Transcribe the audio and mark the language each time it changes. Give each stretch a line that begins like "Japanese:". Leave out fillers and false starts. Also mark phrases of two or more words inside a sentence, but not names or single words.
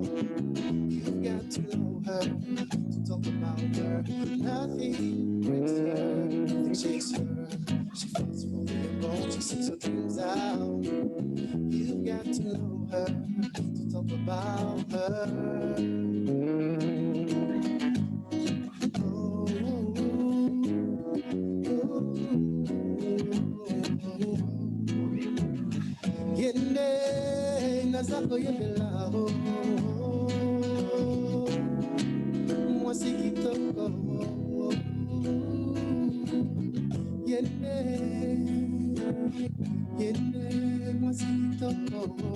English: You've got to know her, to talk about her. Nothing breaks her, nothing shakes her. She fights for the unborn, she sings her dreams out. You've got to know her, to talk about her.
Lingala: Yende nazako yebelao mwasi kitoko yende mwasi kitoko